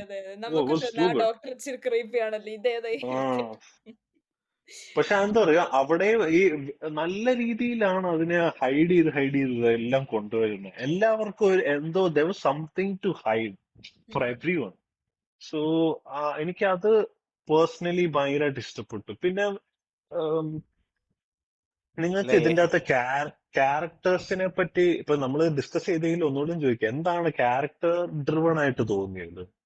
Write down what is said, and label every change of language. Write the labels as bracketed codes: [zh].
[ml] അതെ അതെ, നമുക്ക് തോന്നുന്നു ആ ഡോക്ടർ ഇച്ചിരി ക്രീപ്പി ആണല്ലോ, ഇതേതായിരിക്കും. പക്ഷെ എന്താ പറയാ, അവിടെ ഈ നല്ല രീതിയിലാണ് അതിനെ ഹൈഡ് ചെയ്ത് എല്ലാം കൊണ്ടുവരുന്നത്. എല്ലാവർക്കും എന്തോ [en] there was something to hide for everyone. [ml] So എനിക്കത് പേഴ്സണലി ഭയങ്കരമായിട്ട് ഇഷ്ടപ്പെട്ടു. പിന്നെ നിങ്ങൾക്ക് അല്ലേ ഇതിന്റെ അകത്ത് ക്യാരക്ടേഴ്സിനെ പറ്റി ഇപ്പൊ നമ്മൾ ഡിസ്കസ് ചെയ്തെങ്കിൽ ഒന്നുകൂടി ചോദിക്കാം, എന്താണ് ക്യാരക്ടർ ഡ്രിവൺ ആയിട്ട് തോന്നിയത്?